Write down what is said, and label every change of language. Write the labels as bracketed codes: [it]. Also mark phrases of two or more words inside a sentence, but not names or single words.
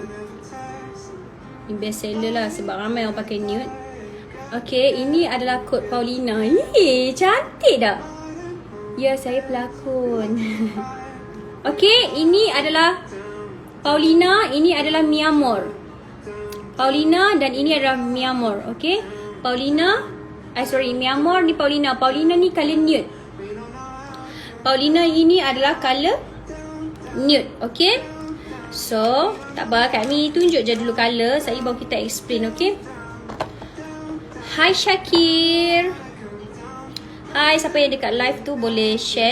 [ms] Ni [en] best seller [ms] lah sebab ramai orang pakai nude. Okay, ini adalah kod Paulina. Cantik tak? Ya, saya pelakon. Okay, ini adalah Paulina. Ini adalah Mi Amor. Paulina dan ini adalah Mi Amor. Okay, Paulina, Mi Amor ni Paulina. Paulina ni [en] colour nude. [ms] Paulina ini adalah [en] colour nude. [ms] Okay, so tak apa, Kak Mi tunjuk je dulu colour. Saya baru kita explain. Okay. Hai Syakir. Hai, siapa yang dekat live tu boleh share.